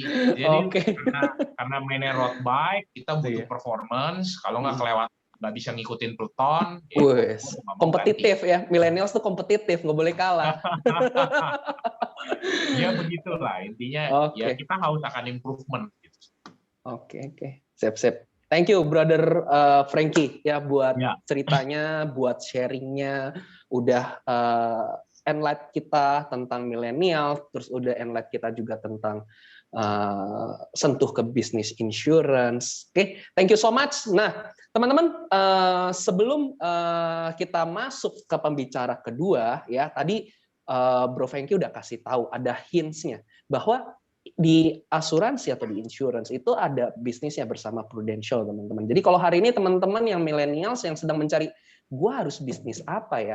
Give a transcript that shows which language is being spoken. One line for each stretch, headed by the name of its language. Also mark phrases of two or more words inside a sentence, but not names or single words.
Indonesian: Jadi karena mainnya road bike, kita butuh performance. Kalau nggak kelewat, nggak bisa ngikutin Pluton. Kompetitif ya, millennials tuh kompetitif, nggak boleh kalah. Ya begitulah intinya. Ya kita harus akan improvement. Gitu. Oke. Siap.
English: Thank you, brother
Indonesian: Frankie ya buat ceritanya, buat sharingnya, udah enlight kita tentang milenial, terus udah enlight kita juga tentang sentuh ke bisnis insurance. Oke,
English: thank you so much.
Indonesian: Nah, teman-teman, sebelum kita masuk ke pembicara kedua, ya tadi Bro Franky udah kasih tahu ada hints-nya bahwa di asuransi atau di insurance itu ada bisnisnya bersama Prudential, teman-teman. Jadi kalau hari ini teman-teman yang millennials yang sedang mencari, gua harus bisnis apa ya?